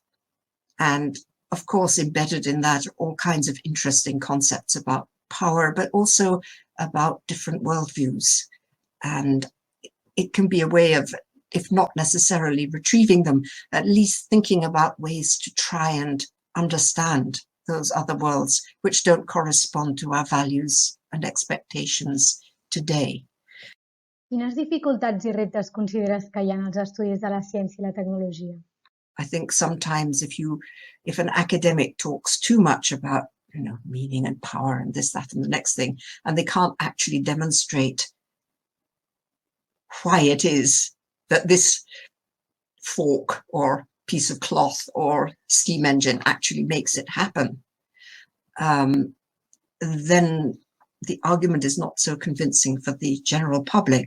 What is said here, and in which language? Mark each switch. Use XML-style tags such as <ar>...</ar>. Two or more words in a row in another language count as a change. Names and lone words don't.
<en>And of course, embedded in that, all kinds of interesting concepts about power, but also about different worldviews. And it can be a way of, if not necessarily retrieving them, at least thinking about ways to try and understand those other worlds which don't correspond to our values and expectations today.</en> <ca>Quines dificultats I reptes consideres que hi ha als estudis de la ciència I la tecnologia?</ca> <en>I think sometimes if an academic talks too much about, meaning and power and this, that, and the next thing, and they can't actually demonstrate why it is that this fork or piece of cloth or steam engine actually makes it happen, then the argument is not so convincing for the general public.</en>